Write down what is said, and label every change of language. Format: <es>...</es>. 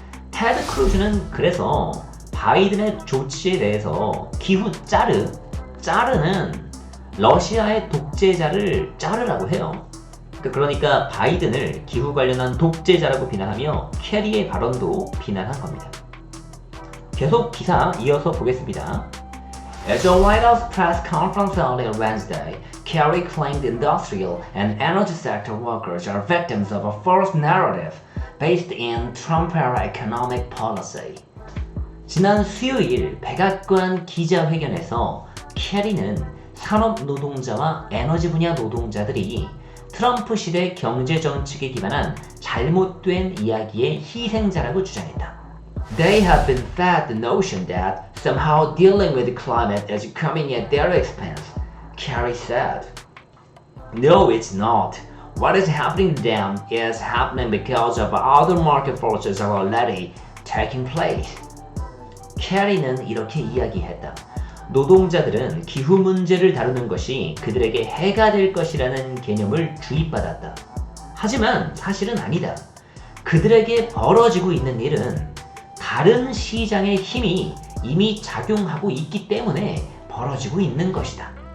<ko>테드 크루즈는 그래서 바이든의 조치에 대해서 기후 짜르는 러시아의 독재자를 짜르라고 해요. 그러니까 바이든을 기후 관련한 독재자라고 비난하며 캐리의 발언도 비난한 겁니다. 계속 기사 이어서 보겠습니다.</ko> <en>At a White House press conference earlier Wednesday, Kerry claimed industrial and energy sector workers are victims of a false narrative based in Trump-era economic policy.</en> <ko>지난 수요일 백악관 기자회견에서 캐리는 산업 노동자와 에너지 분야 노동자들이 트럼프 시대 경제 정책에 기반한 잘못된 이야기의 희생자라고 주장했다.</ko> <en>They have been fed the notion that somehow dealing with climate is coming at their expense, Kerry said. No, it's not. What is happening to them is happening because of other market forces are already taking place.</en> <ko>캐리는 이렇게 이야기했다. 노동자들은 기후 문제를 다루는 것이 그들에게 해가 될 것이라는 개념을 주입받았다. 하지만 사실은 아니다. 그들에게 벌어지고 있는 일은 다른 시장의 힘이 이미 작용하고 있기 때문에 벌어지고 있는 것이다.</ko>